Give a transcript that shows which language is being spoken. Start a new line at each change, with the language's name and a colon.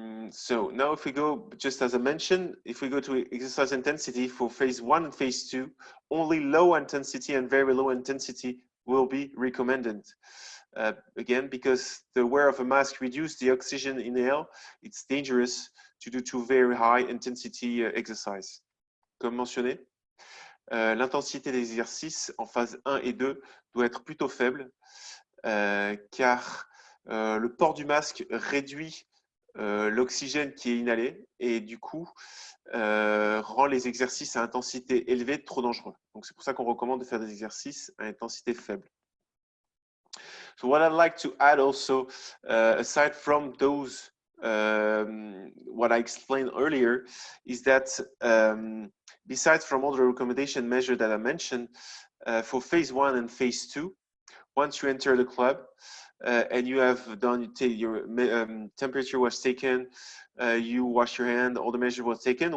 English: So now if we go, just as I mentioned, if we go to exercise intensity for phase 1 and phase 2, only low intensity and very low intensity will be recommended. Again, because the wear of a mask reduces the oxygen inhale, it's dangerous to do too very high intensity exercise.
French: Comme mentionné, l'intensité des exercices en phase 1 et 2 doit être plutôt faible, car le port du masque réduit l'oxygène qui est inhalé et du coup rend les exercices à intensité élevée trop dangereux. Donc c'est pour ça qu'on recommande de faire des exercices à intensité faible.
English: So what I'd like to add also, aside from those what I explained earlier, is that besides from all the recommendation measures that I mentioned, for phase 1 and phase 2, once you enter the club and you have done your temperature was taken, you wash your hand, all the measures were taken.